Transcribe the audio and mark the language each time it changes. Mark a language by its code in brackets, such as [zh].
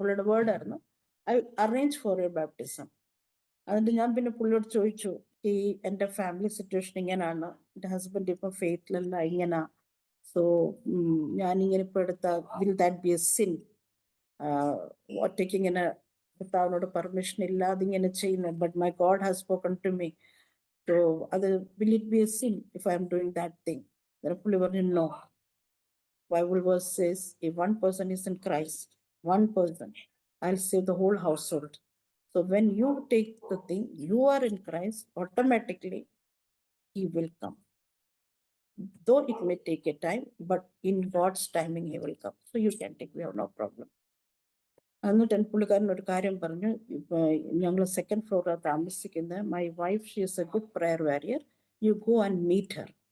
[ml] പുള്ളിയുടെ വേർഡായിരുന്നു, [en] I will arrange for your baptism. [ml] എന്നിട്ട് ഞാൻ പിന്നെ പുള്ളിയോട് ചോദിച്ചു, എൻ്റെ ഫാമിലി സിറ്റുവേഷൻ ഇങ്ങനെയാണ്, എൻ്റെ ഹസ്ബൻഡ് ഇപ്പം ഫെയ്ത്തിലല്ല, ഇങ്ങനെ, സോ ഞാനിങ്ങനെ ഇപ്പോൾ [en] will that be a sin, [ml] ഒറ്റയ്ക്ക് ഇങ്ങനെ കർത്താവിനോട് പെർമിഷൻ ഇല്ലാതെ ഇങ്ങനെ ചെയ്യുന്നത്, [en] but my God has spoken to me, [ml] so അത് [en] Will it be a sin if I am doing that thing? [ml] പുള്ളി പറഞ്ഞു, [en] No, Bible verse says if one person is in Christ, one person, I'll save the whole household. So when you take the thing, you are in Christ, automatically he will come. Though it may take a time, but in God's timing he will come. So you can take, we have no problem. [ml] എന്നിട്ട് പുള്ളിക്കാരൻ ഒരു കാര്യം പറഞ്ഞു, ഞങ്ങൾ 2nd ഫ്ലോറിലാണ് താമസിക്കുന്നത്, [en] My wife she is a good prayer warrior, you go and meet her.